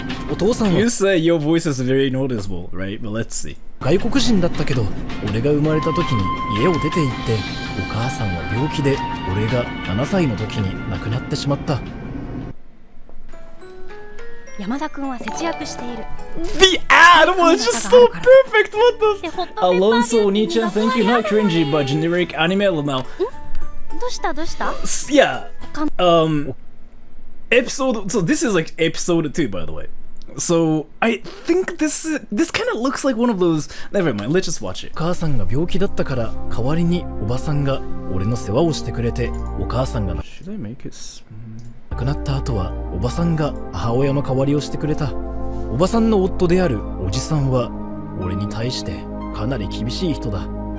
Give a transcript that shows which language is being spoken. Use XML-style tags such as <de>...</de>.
<ja>お父さんは</ja> <en>You say your voice is very noticeable, right? But let's see.</en> <ja>外国人だったけど、俺が生まれた時に家を出て行って、お母さんは病気で俺が7歳の時に亡くなってしまった。山田君は節約している。</ja> <en>The ad was just so perfect. What the? Alonso Nichan, thank you. Not cringy, but generic anime. Lmao.</en> <ja>どうした</ja> <en>Yeah. Episode. So this is like episode 2, by the way. So I think this kind of looks like one of those. Never mind. Let's just watch it.</en> <ja>お母さんが病気だったから代わりにおばさんが俺の世話をしてくれて、お母さんが</ja> <en>Should I make it?</en> <ja>亡くなった後はおばさんが母親の代わりをしてくれた。おばさんの夫であるおじさんは俺に対してかなり厳しい人だ。</ja>